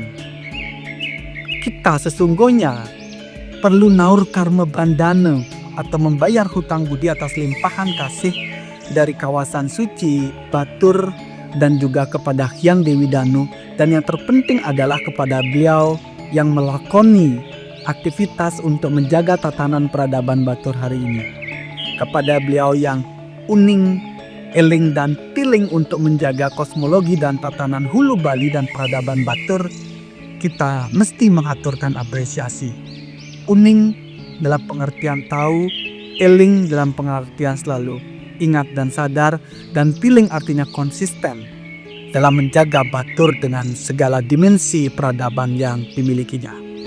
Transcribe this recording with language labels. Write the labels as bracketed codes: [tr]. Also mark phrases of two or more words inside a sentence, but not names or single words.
[id] Kita sesungguhnya perlu naur karma bandana atau membayar hutang budi atas limpahan kasih dari kawasan suci Batur dan juga kepada Hyang Dewi Danu, dan yang terpenting adalah kepada beliau yang melakoni aktivitas untuk menjaga tatanan peradaban Batur hari ini. Kepada beliau yang uning, eling dan tiling untuk menjaga kosmologi dan tatanan hulu Bali dan peradaban Batur, kita mesti mengaturkan apresiasi. Uning dalam pengertian tahu, eling dalam pengertian selalu ingat dan sadar, dan tiling artinya konsisten dalam menjaga Batur dengan segala dimensi peradaban yang dimilikinya.